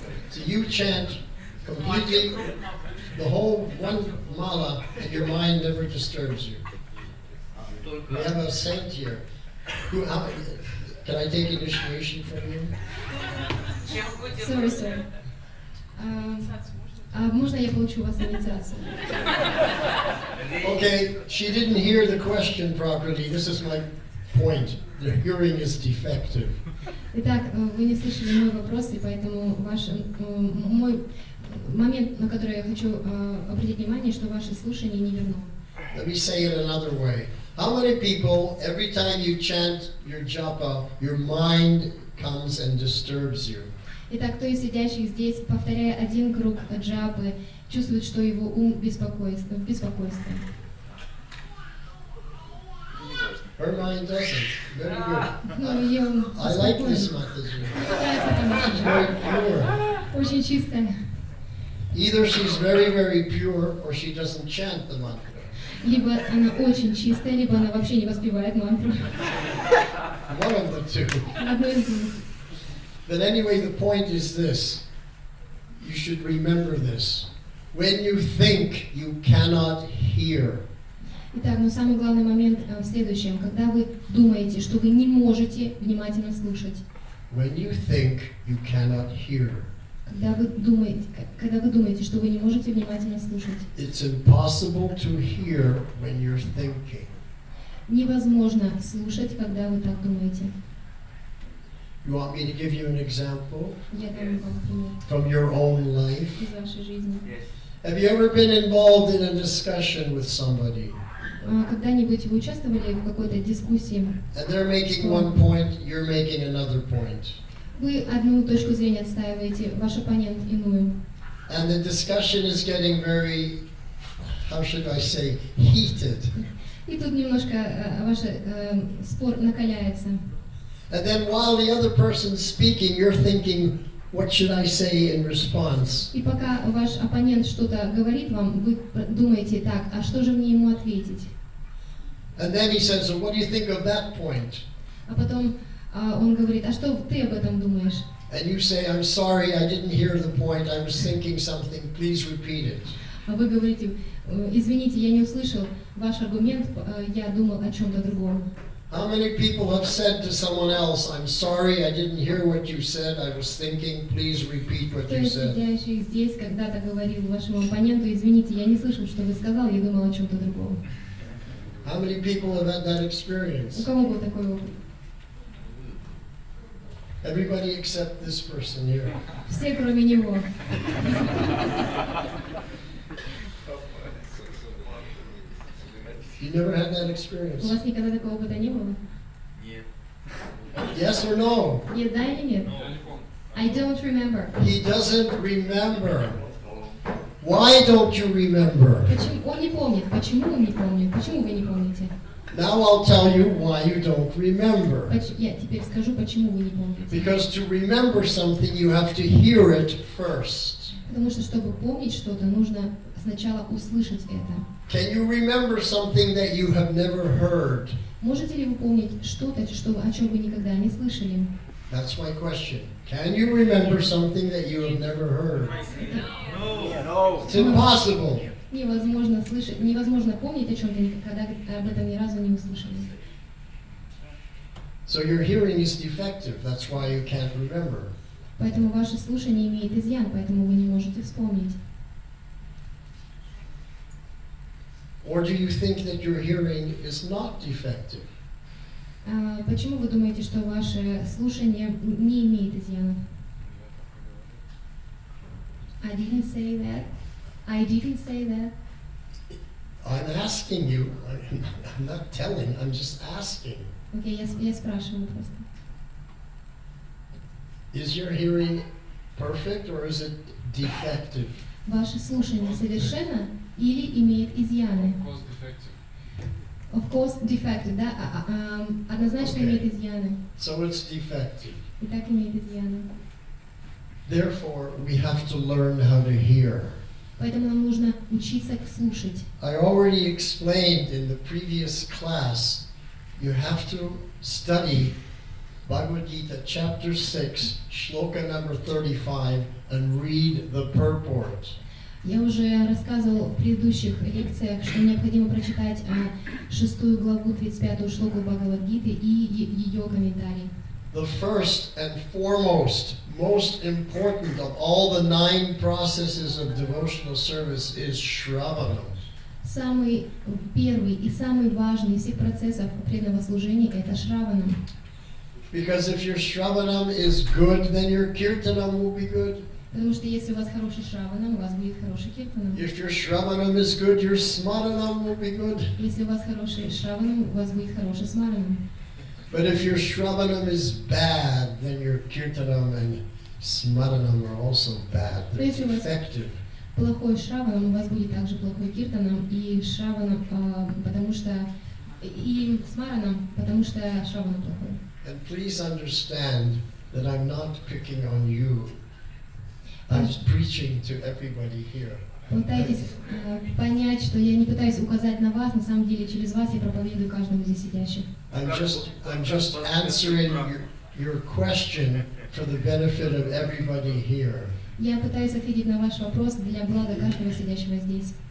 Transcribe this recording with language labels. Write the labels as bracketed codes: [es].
[en] So you chant completely the whole one mala and your mind never disturbs you. We have a saint here. Can I take initiation from you? Sorry, sir. [ru] Можно я получу у вас инициацию? [en] Okay, she didn't hear the question properly. This is my point. The hearing is defective. [ru] Итак, вы не слышали мой вопрос, и поэтому мой момент, на который я хочу обратить внимание, что ваше слушание не верно. [en] Let me say it another way. How many people, every time you chant your japa, your mind comes and disturbs you? [ru] Итак, кто из сидящих здесь, повторяя один круг джапы, чувствует, что его ум в беспокойстве? [en] Her mind doesn't. Very good. [ru] Но ее ум [en] I like [ru] спокоен. [en] this Mataji. [ru] Нравится эта [en] She's very pure. [ru] Очень чистая. [en] Either she's very, very pure or she doesn't chant the mantra. [ru] Либо она очень чистая, либо она вообще не воспевает мантру. [en] One of the two. [ru] Одно из двух. [en] But anyway, the point is this. You should remember this. When you think you cannot hear, [ru] Итак, но самый главный момент в следующем. Когда вы думаете, что вы не можете внимательно слушать. [en] When you think you cannot hear, [ru] Когда вы думаете, что вы не можете внимательно слушать. [en] it's impossible to hear when you're thinking. [ru] Невозможно слушать, когда вы так думаете. [en] You want me to give you an example [ru] Я дам вам пример [en] from your own life? [ru] из вашей жизни. [en] Yes. Have you ever been involved in a discussion with somebody [ru] Когда-нибудь вы участвовали в какой-то дискуссии? [en] and they're making one point, you're making another point, [ru] Вы одну точку зрения отстаиваете, ваш оппонент иную. [en] and the discussion is getting very, how should I say, heated. [ru] И тут немножко ваш спор накаляется. [en] And then while the other person's speaking, you're thinking, what should I say in response? [ru] И пока ваш оппонент что-то говорит вам, вы думаете, так, а что же мне ему ответить? [en] And then he says, so what do you think of that point? [ru] А потом он говорит, а что ты об этом думаешь? [en] And you say, I'm sorry, I didn't hear the point, I was thinking something, please repeat it. [ru] А вы говорите, извините, я не услышал ваш аргумент, я думал о чем-то другом. [en] How many people have said to someone else, I'm sorry, I didn't hear what you said, I was thinking, please repeat what [ru] Кто [en] you [ru] из [en] said? [ru] сидящих здесь когда-то говорил вашему оппоненту, извините, я не слышал, что вы сказал, я думал о чем-то другом. [en] How many people have had that [ru] У [en] experience? [ru] кого был такой опыт? [en] Everybody except this person here. [ru] Все, кроме него. [en] You never had that [ru] У experience? вас никогда такого опыта не было? Нет. [en] Yes or no? [ru] Нет, да или нет? [en] I don't remember. He doesn't remember. Why don't you remember? [ru] Почему? Он не помнит. Почему он не помнит? Почему вы не помните? [en] Now I'll tell you why you don't remember. [ru] Я теперь скажу, почему вы не помните. [en] Because to remember something, you have to hear it first. [ru] Потому что, чтобы помнить что-то, нужно сначала услышать это. [en] Can you remember something that you have never heard? Можете ли вы помнить что-то, о чем вы никогда не слышали? That's my question. Can you remember something that you have never heard? No. It's impossible. [ru] Невозможно слышать, невозможно помнить о чем-то, когда об этом ни разу не услышали. [en] So your hearing is defective. That's why you can't remember. [ru] Поэтому ваше слушание имеет изъян, поэтому вы не можете вспомнить. [en] Or do you think that your hearing is not defective? [ru] Почему вы думаете, что ваше слушание не имеет изъянов? [en] I didn't say that. I didn't say that. I'm asking you. I'm not telling. I'm just asking. [ru] Окей, я спрашиваю просто. [en] Is your hearing perfect or is it defective? [ru] Ваше слушание совершенно или имеет изъяны? [en] Of course, defective, [ru] да? Однозначно [en] Okay. [ru] имеет изъяны. [en] So it's defective. [ru] И так имеет изъяны. [en] Therefore, we have to learn how to hear. [ru] Поэтому нам нужно учиться слушать. [en] I already explained in the previous class, you have to study Bhagavad Gita chapter 6, shloka number 35, and read the purport. [ru] Я уже рассказывала в предыдущих лекциях, что необходимо прочитать 6 главу 35 шлоку Бхагавад-гиты и ее комментарий. [en] The first and foremost, most important of all the 9 processes of devotional service is Shravanam. [ru] Самый первый и самый важный из всех процессов преданного служения – это Шраванам. [en] Because if your Shravanam is good, then your Kirtanam will be good. [ru] Потому что если у вас хороший Шраванам, у вас будет хороший Киртанам. [en] If your Shravanam is good, your Smaranam will be good. [ru] Если у вас хороший Шраванам, у вас будет хороший Смаранам. [en] But if your Shravanam is bad, then your Kirtanam and Smaranam are also bad. They're Yes, it was- defective. [ru] Плохой Шраванам, у вас будет также плохой Киртанам и Шраванам, потому что и Смаранам, потому что Шраванам плохой. [en] And please understand that I'm not picking on you. I'm preaching to everybody here. [ru] Пытайтесь понять, что я не пытаюсь указать на вас, на самом деле через вас я проповедую каждому здесь сидящему. [en] I'm just answering your question for the benefit of everybody here. [ru] Я пытаюсь ответить на ваш вопрос для блага каждого сидящего здесь.